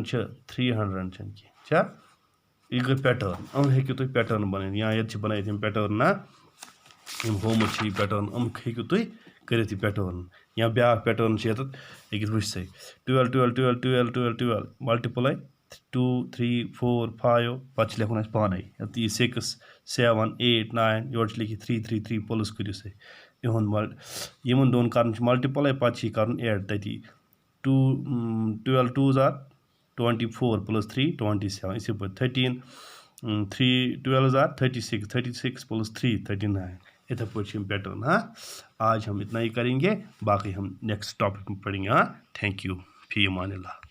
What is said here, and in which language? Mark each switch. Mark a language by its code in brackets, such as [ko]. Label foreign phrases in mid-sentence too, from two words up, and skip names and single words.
[ks] چھِ 300 چھِنہٕ کینٛہہ چھا یہِ گٔے پیٹٲرن یِم ہیٚکِو تُہۍ پیٹٲرن بنٲیِتھ یا ییٚتہِ چھِ بنٲیِتھ یِم پیٹٲرن نا یِم ہومٕتۍ چھِ یہِ پیٹٲرن یِم ہیٚکِو تُہۍ کٔرِتھ یہِ پیٹٲرن یا بیٛاکھ پیٹٲرن چھِ ییٚتٮ۪تھ ییٚکیٛاہ وٕچھ سا 12 12 12 12 12 12 ملٹِپلاے 2 3 4 5 پتہٕ چھِ لیکھُن اَسہِ پانے ییٚتہِ یہِ 6 7 8 9 یورٕ چھِ لیکھِتھ 3 3 3 پٕلس کٔرِو سا یِہُنٛد یِمن دۄن کَرُن چھُ ملٹِپلاے پتہٕ چھِ یہِ کَرُن ایڈ تٔتی [en] 12 2s are 24 + 3 27 [ks] اِتھے پٲٹھۍ [en] 13 12 are 36 36 + 3 39 [hi] इधर पढ़िए पैटर्न हाँ आज हम इतना ही करेंगे बाकी हम [en] next topic [hi] में पढ़ेंगे हाँ [en] thank you [ar] في أمان الله.